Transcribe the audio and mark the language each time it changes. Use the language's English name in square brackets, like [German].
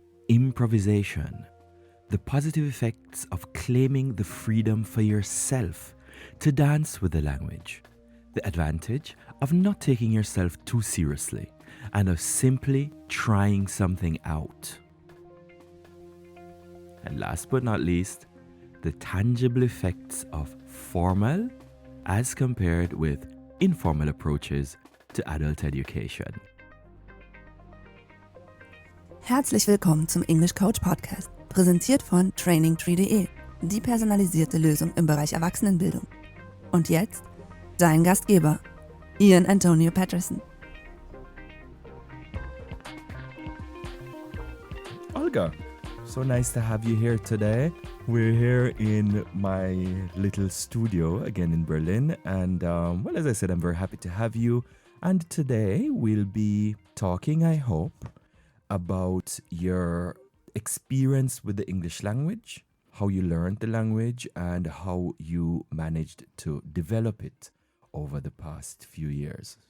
[English] improvisation, the positive effects of claiming the freedom for yourself to dance with the language, the advantage of not taking yourself too seriously and of simply trying something out. And last but not least, the tangible effects of formal as compared with informal approaches to adult education. [German] Herzlich willkommen zum English Coach Podcast, präsentiert von trainingtree.de, die personalisierte Lösung im Bereich Erwachsenenbildung. Und jetzt dein Gastgeber, Ian Antonio Patterson. [English] Olga, so nice to have you here today. We're here in my little studio again in Berlin, and well, as I said, I'm very happy to have you. And today we'll be talking, I hope, about your experience with the English language, how you learned the language, and how you managed to develop it over the past few years.